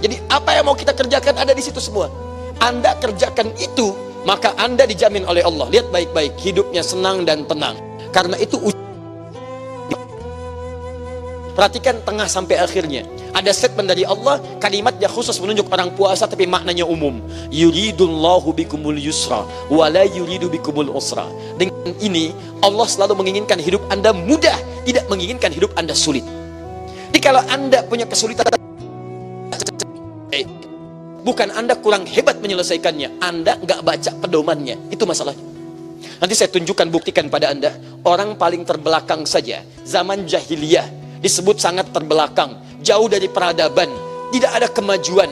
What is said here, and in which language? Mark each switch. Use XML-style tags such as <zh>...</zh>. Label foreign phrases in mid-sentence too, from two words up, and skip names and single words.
<id>Jadi apa yang mau kita kerjakan ada di situ semua. Anda kerjakan itu, maka Anda dijamin oleh Allah. Lihat baik-baik, hidupnya senang dan tenang. Karena itu perhatikan tengah sampai akhirnya. Ada statement dari Allah, kalimatnya khusus menunjuk orang puasa tapi maknanya umum.</id> <ar>يريد الله بكم اليسر ولا يريد بكم العسر.</ar> <id>Dengan ini Allah selalu menginginkan hidup Anda mudah, tidak menginginkan hidup Anda sulit. Jadi kalau Anda punya kesulitan, bukan Anda kurang hebat menyelesaikannya, Anda nggak baca pedomannya, itu masalahnya. Nanti saya tunjukkan, buktikan pada Anda. Orang paling terbelakang saja, zaman jahiliyah disebut sangat terbelakang, jauh dari peradaban, tidak ada kemajuan.</id>